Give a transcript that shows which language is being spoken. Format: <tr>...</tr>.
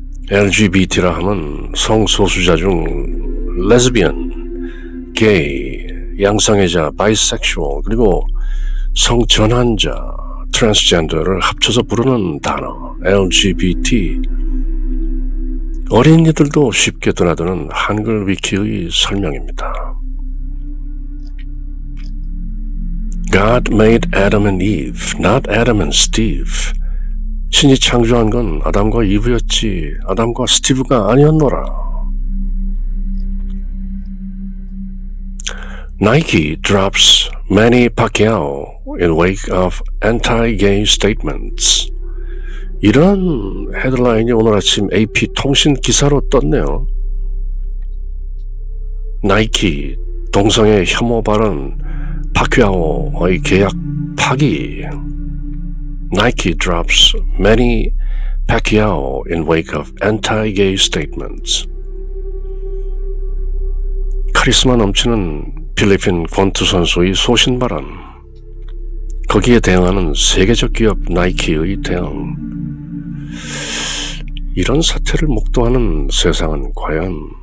<ko>LGBT라 하면 성소수자 중 레즈비언, 게이, 양성애자, 바이섹슈얼, 그리고 성전환자, 트랜스젠더를 합쳐서 부르는 단어 LGBT. 어린이들도 쉽게 드나드는 한글 위키의 설명입니다.</ko> <en>God made Adam and Eve, not Adam and Steve.</en> <ko>신이 창조한 건 아담과 이브였지 아담과 스티브가 아니었노라.</ko> <en>Nike drops Manny Pacquiao in wake of anti-gay statements.</en> <ko>이런 헤드라인이 오늘 아침 AP 통신 기사로 떴네요. 나이키 동성애 혐오 발언 파퀴아오의 계약 파기.</ko> <en>Nike drops Manny Pacquiao in wake of anti-gay statements.</en> <ko>카리스마 넘치는 필리핀 권투 선수의 소신 발언. 거기에 대응하는 세계적 기업 나이키의 대응. 이런 사태를 목도하는 세상은 과연</ko>